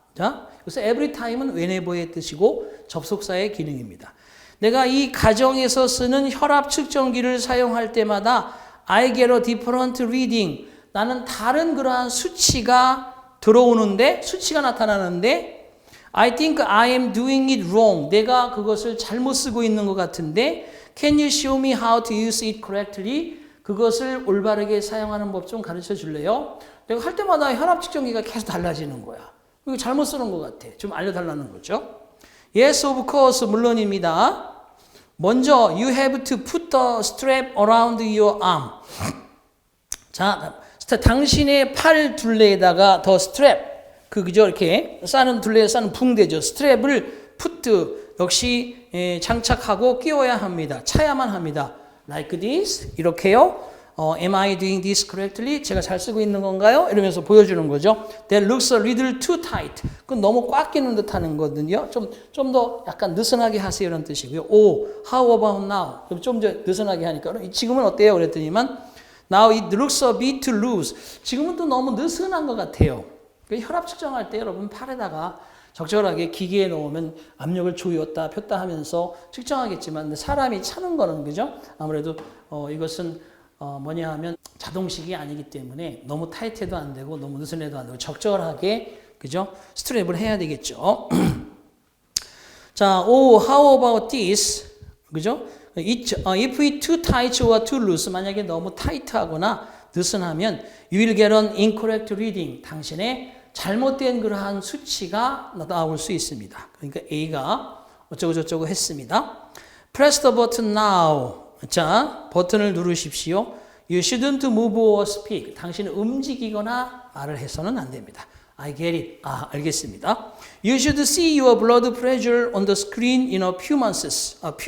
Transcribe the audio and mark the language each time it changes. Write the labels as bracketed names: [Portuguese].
[Korean] 자, 그래서 every time은 whenever의 뜻이고 접속사의 기능입니다. 내가 이 가정에서 쓰는 혈압 측정기를 사용할 때마다 [English] I get a different reading. [Korean] 나는 다른 그러한 수치가 들어오는데, 수치가 나타나는데 [English] I think I am doing it wrong. [Korean] 내가 그것을 잘못 쓰고 있는 것 같은데 [English] Can you show me how to use it correctly? [Korean] 그것을 올바르게 사용하는 법 좀 가르쳐 줄래요? 내가 할 때마다 혈압 측정기가 계속 달라지는 거야. 이거 잘못 쓰는 것 같아. 좀 알려달라는 거죠. [English] Yes, of course. [Korean] 물론입니다. [English] 먼저 you have to put the strap around your arm. [Korean] 자, 당신의 팔 둘레에다가 더 스트랩, 그죠? 이렇게 싸는 둘레에 싸는 붕대죠. 스트랩을 put 역시 장착하고 끼워야 합니다. 차야만 합니다. [English] Like this, [Korean] 이렇게요. [English] Am I doing this correctly? [Korean] 제가 잘 쓰고 있는 건가요? 이러면서 보여주는 거죠. [English] That looks a little too tight. [Korean] 그건 너무 꽉 끼는 듯 하는 거거든요. 좀 더 약간 느슨하게 하세요. 이런 뜻이고요. [English] Oh, how about now? [Korean] 좀 더 느슨하게 하니까 지금은 어때요? 그랬더니만 [English] Now it looks a bit too loose. [Korean] 지금은 또 너무 느슨한 것 같아요. 혈압 측정할 때 여러분 팔에다가 적절하게 기계에 넣으면 압력을 조였다 폈다 하면서 측정하겠지만 사람이 차는 거는 그죠? 아무래도 이것은 뭐냐 하면 자동식이 아니기 때문에 너무 타이트해도 안 되고 너무 느슨해도 안 되고 적절하게 그죠? 스트랩을 해야 되겠죠. 자, [English] oh, how about this? [Korean] 그죠? [English] If it too tight or too loose, [Korean] 만약에 너무 타이트하거나 느슨하면 [English] you will get an incorrect reading. [Korean] 당신의 잘못된 그러한 수치가 나올 수 있습니다. 그러니까 A가 어쩌고 저쩌고 했습니다. [English] Press the button now. [Korean] 자, 버튼을 누르십시오. [English] You shouldn't move or speak. [Korean] 당신은 움직이거나 말을 해서는 안 됩니다. [English] I get it. [Korean] 알겠습니다. [English] You should see your blood pressure on the screen in a few moments.